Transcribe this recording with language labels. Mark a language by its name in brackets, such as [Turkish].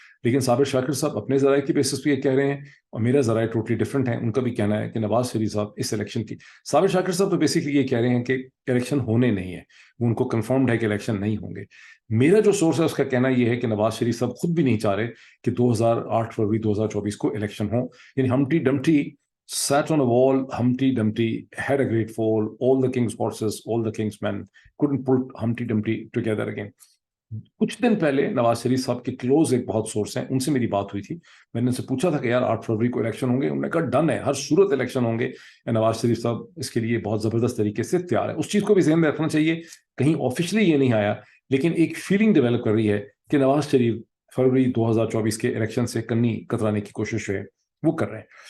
[Urdu] لیکن صابر شاکر صاحب اپنے ذرائع کی بیسس پہ یہ کہہ رہے ہیں اور میرا ذرائع ٹوٹلی ڈفرینٹ ہے. ان کا بھی کہنا ہے کہ نواز شریف صاحب اس الیکشن کی, صابر شاکر صاحب تو بیسکلی یہ کہہ رہے ہیں کہ الیکشن ہونے نہیں ہے, وہ ان کو کنفرمڈ ہے کہ الیکشن نہیں ہوں گے. میرا جو سورس ہے اس کا کہنا یہ ہے کہ نواز شریف صاحب خود بھی نہیں چاہ رہے کہ 2008 فروری 2024 کو الیکشن ہو. [English] یعنی Humpty Dumpty sat on a wall, Humpty Dumpty had a great fall, all the king's horses, all the king's men couldn't pull Humpty Dumpty together again. [Urdu] کچھ دن پہلے نواز شریف صاحب کے کلوز ایک بہت سورس ہیں, ان سے میری بات ہوئی تھی. میں نے ان سے پوچھا تھا کہ یار 8 فروری کو الیکشن ہوں گے؟ انہوں نے کہا ڈن ہے, ہر صورت الیکشن ہوں گے. نواز شریف صاحب اس کے لیے بہت زبردست طریقے سے تیار ہے. اس چیز کو بھی ذہن میں رکھنا چاہیے, کہیں آفیشلی یہ نہیں آیا لیکن ایک فیلنگ ڈیولپ کر رہی ہے کہ نواز شریف فروری 2024 کے الیکشن سے کنی کترانے کی کوشش ہے وہ کر رہے ہیں.